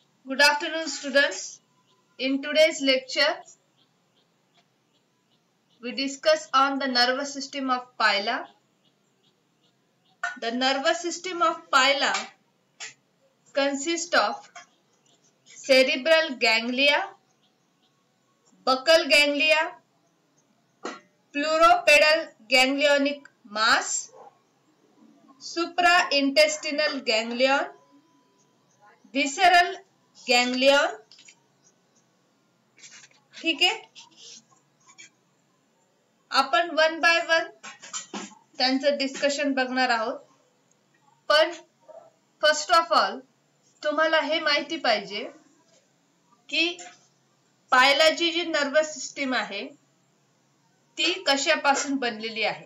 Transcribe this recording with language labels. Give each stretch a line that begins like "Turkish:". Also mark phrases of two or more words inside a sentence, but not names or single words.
English: Good afternoon, students. In today's lecture, we discuss on the nervous system of Pila. The nervous system of Pila consists of cerebral ganglia, buccal ganglia, pleuropedal ganglionic mass, supraintestinal ganglion, visceral ganglion.
Marathi: ठीक आहे, आपण
English: one by one
Marathi: त्यांचं डिस्कशन बघणार आहोत. पण
English: first of all
Marathi: तुम्हाला हे माहिती पाहिजे की पायलाची जी
English: nervous system
Marathi: आहे ती कशापासून बनलेली आहे.